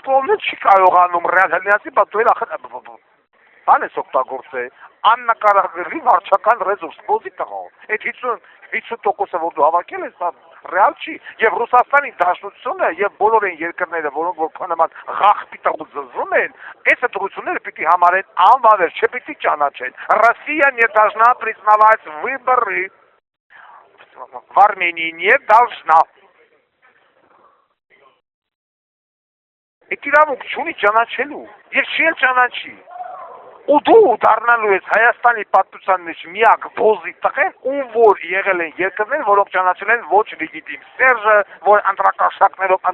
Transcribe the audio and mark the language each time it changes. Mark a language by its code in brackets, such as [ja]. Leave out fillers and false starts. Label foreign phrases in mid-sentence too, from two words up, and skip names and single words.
[hy] կողմն չի կարողանում ռեալ հնիացի, բայց դու էլ ախր բան ես օգտագործել, աննկարագրելի վարչական ռեսուրս, Բոլզի տղա, այդ 50%-ը որ դու հավաքել ես, դա ռեալ չի, եւ Ռուսաստանի Դաշնությունը եւ բոլոր այն երկրները, որոնք որ քո նման ղախպի տղու զզվում են, այս ընտրությունները պիտի համարեն անվավեր, չպիտի ճանաչեն։ [ru] Россия не должна признавать выборы в Армении, не должна։ [hy] Այդ իրավունք չունի ճանաչելու, եւ չի էլ ճանաչի։ Ու դու դառնալու ես Հայաստանի պատմության մեջ միակ Բոլզի տղեն, ում որ եղել են երկրներ, որոնք ճանաչել են ոչ լեգիտիմ։ Սերժը, որ ընտրակաշակներով